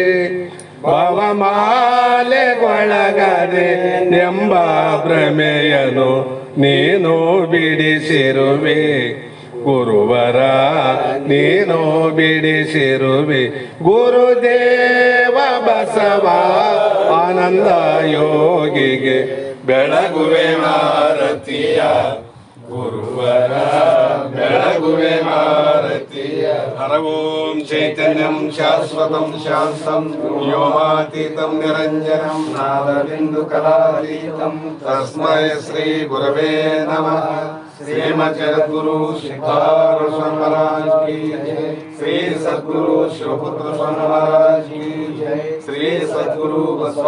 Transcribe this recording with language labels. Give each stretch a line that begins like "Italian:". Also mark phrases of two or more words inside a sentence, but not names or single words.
Kannada: ಭವಮಾಲೆಗೊಳಗದೆ ಎಂಬ ಭ್ರಮೆಯನು ನೀನು ಬಿಡಿಸಿರುವೆ, ಗುರುವರ ನೀನು ಬಿಡಿಸಿರುವೆ, ಗುರುದೇವ ಬಸವ ಆನಂದ ಯೋಗಿಗೆ ಬೆಳಗುವೆ ಆರತಿಯ, ಗುರುವರ ಬೆಳಗುವೆ ಆರತಿಯ.
Sanskrit: ಹರ ಓಂ ಚೈತನ್ಯಂ ಶಾಶ್ವತಂ ಶಾಂತಂ ವ್ಯೋಮಾತೀತಂ ನಿರಂಜನಂ ನಾದಬಿಂದು ಕಲಾತೀತಂ ತಸ್ಮೈ ಶ್ರೀ ಗುರವೇ ನಮಃ.
Hindi: श्रीमद जगद्गुरु सिद्धार्थ स्वामी महाराज की जय। श्री सद्गुरु शिवपुत्र स्वामी महाराज की जय। श्री सद्गुरु